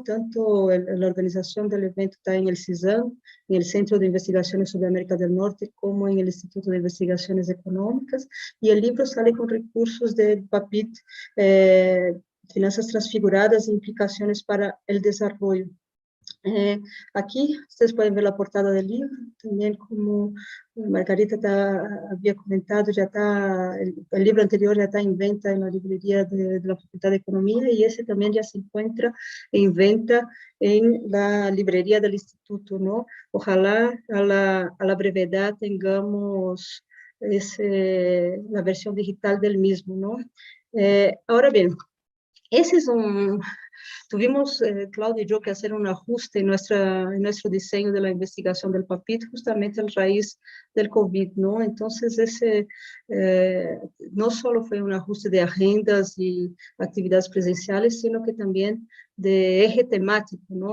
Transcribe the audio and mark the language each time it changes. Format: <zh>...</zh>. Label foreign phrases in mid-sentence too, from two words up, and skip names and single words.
<es>Tanto la organización del evento está en el CISAM, en el Centro de Investigaciones sobre América del Norte, como en el Instituto de Investigaciones Económicas, y el libro sale con recursos del PAPIT, Finanzas Transfiguradas e Implicaciones para el Desarrollo.</es> <pt>Aqui vocês podem ver a portada do livro, também como Margarita havia comentado, já está, o livro anterior já está em venta na livraria da Faculdade de Economia, e esse também já se encontra em venta na livraria do Instituto, não?</pt> <es>Ojalá a la brevedade</es> <pt>tenhamos a versão digital</pt> <es>del mismo,</es> <pt>não? Agora bem, esse é</pt> <es>tuvimos, Claudia y yo, que hacer un ajuste en nuestro diseño de la investigación del PAPIT, justamente a raíz del COVID, ¿no? Entonces, no solo fue un ajuste de agendas y actividades presenciales, sino que también de eje temático, ¿no?</es>